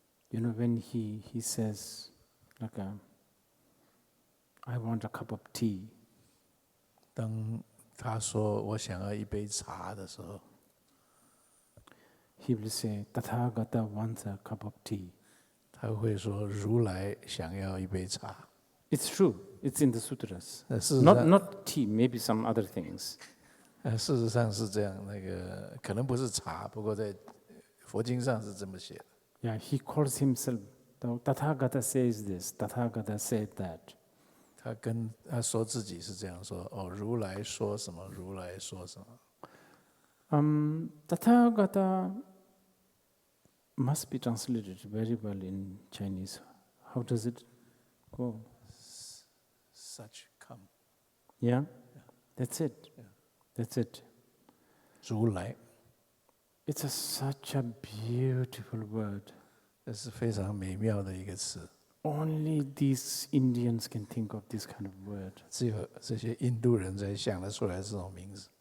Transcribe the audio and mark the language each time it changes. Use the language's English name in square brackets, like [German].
[English] When he says, like, I want a cup of tea. [Chinese] 当他说我想要一杯茶的时候， [English] He will say, Tathagata wants a cup of tea. [Chinese] 他会说如来想要一杯茶。 [English] It's true. It's in the sutras. [Chinese] 事实上 [English] Not tea, maybe some other things. [Chinese] 事实上是这样，可能不是茶，不过在佛经上是这么写的。 [English] Yeah, he calls himself, Tathagata says this, Tathagata said that. [Chinese] 他说自己是这样说，如来说什么，如来说什么。 [English] Tathagata must be translated very well in Chinese. How does it go? Such come. Yeah? That's it. That's it. [Chinese] 如来， [English] It's such a beautiful word. [Chinese] 这是非常美妙的一个词。 [English] only these Indians can think of this kind of word. [Chinese] 只有这些印度人才想得出来这种名字。